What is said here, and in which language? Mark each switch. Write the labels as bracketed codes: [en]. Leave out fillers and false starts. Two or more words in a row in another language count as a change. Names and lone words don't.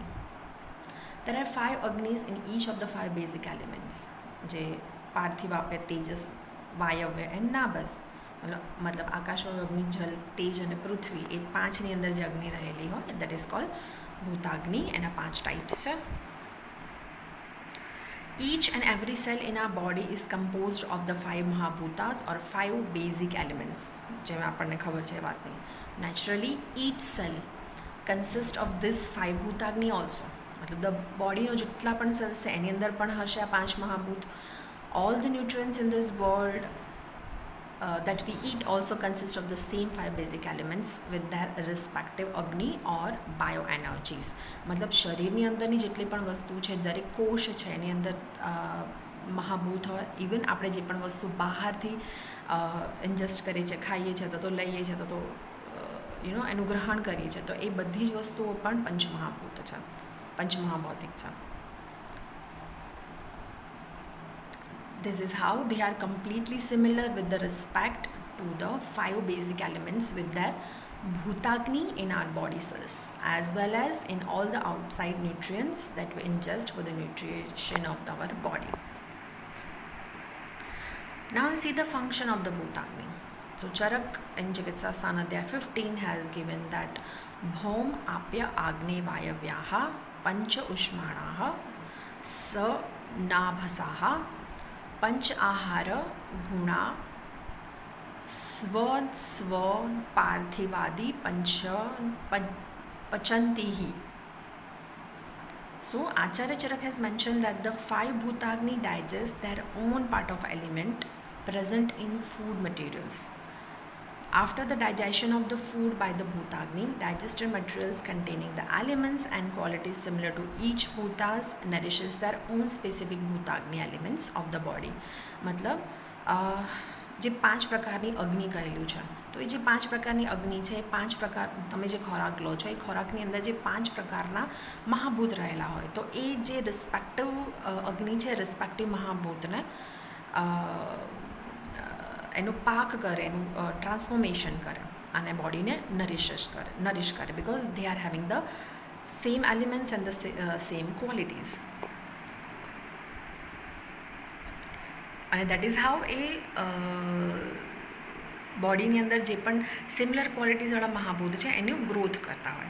[en] There are 5 Agnis in each of the 5 basic elements. [gu] જે પાર્થિવ આપે, તેજસ, વાયવ્ય and નાભસ. मतलब આકાશ, અગ્નિ, જલ, તેજ અને પૃથ્વી એ 5ની અંદર જે અગ્નિ રહેલી હોય [en] that is called Bhutagni. [gu] એના 5 types છે. [en] Each and every cell in our body is composed of the 5 Mahabhutas or 5 basic elements. [gu] જેમ આપણને ખબર છે વાતની. [en] Naturally, each cell consists of this 5 Bhutagni also. [gu] मतलब [en] the body [gu] નો જેટલા પણ સેલ્સ છે એની અંદર પણ હશે આ 5 મહાભૂત. [en] All the nutrients in this world that we eat also consist of the same 5 basic elements with their respective Agni or bioenergies. [gu] मतलब શરીરની અંદરની જેટલી પણ વસ્તુ છે દરેક કોષ છે એની અંદર મહાભૂત હોય. ઇવન આપણે જે પણ વસ્તુ બહારથી ઇન્જેસ્ટ કરીએ છીએ, ખાઈએ છીએ તો લઈએ છીએ તો એનું ગ્રહણ કરીએ છીએ તો એ બધી જ વસ્તુઓ પણ પંચમહાભૂત છે, પંચમહાભૌતિક છે. [en] This is how they are completely similar with the respect to the 5 basic elements with their Bhutagni in our body cells as well as in all the outside nutrients that we ingest for the nutrition of our body. Now see the function of the Bhutagni. So Charak in Chikitsa Sanadhyay 15 has given that [sa] भौम आप्य आग्नेय वायव्याः पञ्च ऊष्माणः स नाभसाः पञ्च आहार गुण स्वान् पार्थिवादि पचन्ति. [en] So Acharya Charak has mentioned that the five Bhutagni digest their own part of element present in food materials. After the digestion of the food by the Bhutagni, digested materials containing the elements and qualities similar to each Bhutas nourishes their own specific Bhutagni elements of the body. [gu] मतलब જે પાંચ પ્રકારની અગ્નિ કહેલું છે તો એ જે પાંચ પ્રકારની અગ્નિ છે એ પાંચ પ્રકાર તમે જે ખોરાક લો છો એ ખોરાકની અંદર જે પાંચ પ્રકારના મહાભૂત રહેલા હોય તો એ જે રિસ્પેક્ટિવ અગ્નિ છે રિસ્પેક્ટિવ મહાભૂતને એનું પાક કરે એનું ટ્રાન્સફોર્મેશન કરે અને બોડીને નરિશ કરે [en] because they are having the same elements and the same qualities [gu] અને [en] that is how [gu] એ બોડીની અંદર જે પણ સિમિલર ક્વોલિટીઝવાળા મહાભૂત છે એનું ગ્રોથ કરતા હોય.